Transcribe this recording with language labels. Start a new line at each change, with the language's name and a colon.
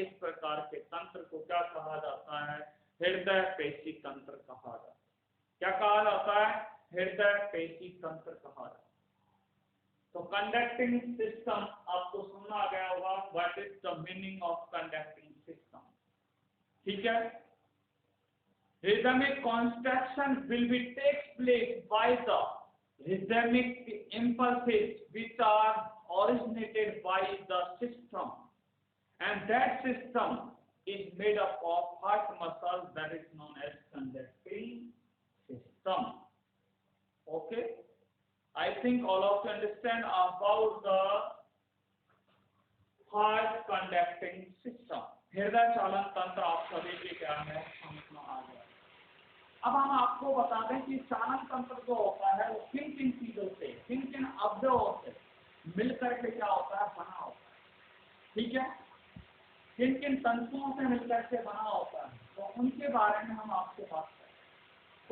Hindi: इस प्रकार के तंत्र को क्या कहा जाता है? हृदय पेशी तंत्र कहा जाता है। क्या कहा जाता है? हृदय पेशी तंत्र कहा जाता है। तो कंडक्टिंग सिस्टम आपको सुना आ गया होगा,
English: What is the meaning of conducting system.
Hindi: ठीक है,
English: rhythmic contraction will be takes place by the rhythmic impulses which are originated by the system, and that system is made up of heart muscle, that is known as conducting system. Okay, I think all of you understand about the heart conducting system.
Hindi: हृदय चालन तंत्र आप सभी के क्या है? समझ आ गया। अब हम आपको बता दें कि चालन तंत्र जो होता है वो किन किन चीजों से, किन किन अवयवों से मिलकर के क्या होता है? बना होता है। ठीक है, किन किन तंतुओं से मिलकर के बना होता है, तो उनके बारे में हम आपसे बात करें।